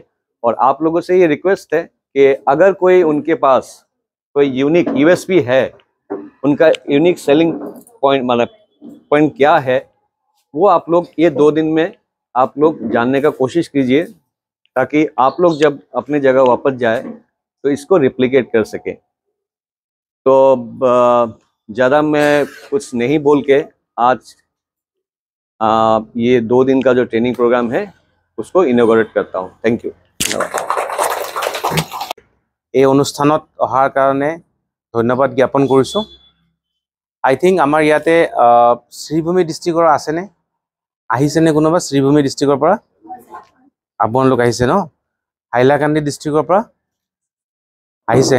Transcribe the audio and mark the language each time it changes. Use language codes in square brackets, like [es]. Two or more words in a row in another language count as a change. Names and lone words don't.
[hi] और आप लोगों से ये रिक्वेस्ट है कि अगर कोई उनके पास कोई [en] unique USP [hi] है, उनका [en] unique selling point, [hi] मतलब पॉइंट क्या है, वो आप लोग ये 2 दिन में आप लोग जानने का कोशिश कीजिए, ताकि आप लोग जब अपने जगह वापस जाए तो इसको रिप्लिकेट कर सके। तो ज़्यादा मैं कुछ नहीं बोल के आज ये 2 दिन का जो [en] training program [hi] है उसको इनॉग्रेट करता हूँ। [en] thank you. [as] এই অনুষ্ঠানত অহাৰ কাৰণে ধন্যবাদ জ্ঞাপন কৰিছোঁ। [en] I think [as] আমাৰ ইয়াতে শ্ৰীভূমি ডিষ্ট্ৰিক্টৰ আছেনে, আহিছেনে কোনোবা শ্ৰীভূমি ডিষ্ট্ৰিক্টৰ পৰা? আপোনালোক আহিছে ন? হাইলাকান্দি ডিষ্ট্ৰিক্টৰ পৰা আহিছে?